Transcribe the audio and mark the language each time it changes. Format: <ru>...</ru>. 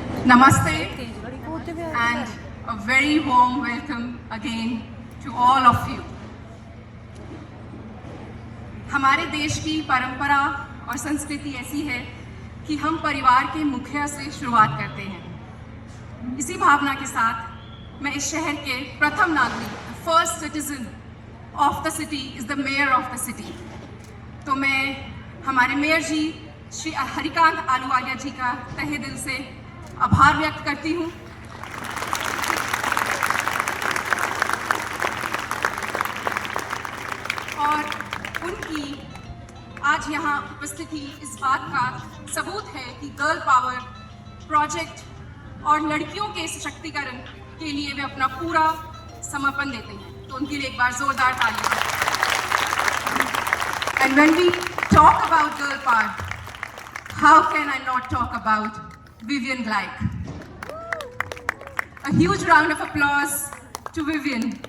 <en>Namaste and a very warm welcome again to all of you.</en> <hi>हमारे देश की परंपरा और संस्कृति ऐसी है कि हम परिवार के मुखिया से शुरुआत करते हैं। इसी भावना के साथ मैं इस शहर के प्रथम नागरिक,</hi> <en>first citizen of the city</en> <hi>is the mayor of the city. तो मैं हमारे मेयर जी श्री हरिकांत आलूवालिया जी का तहे दिल से आभार व्यक्त करती हूँ। और उनकी आज यहाँ उपस्थिति इस बात का सबूत है कि गर्ल पावर प्रोजेक्ट और लड़कियों के सशक्तिकरण के लिए वे अपना पूरा समर्पण देते हैं। तो उनके लिए एक बार जोरदार तालियां।</hi> <en>And when we talk about girl power, how can I not talk about Vivian Gleick? A huge round of applause to Vivian.</en>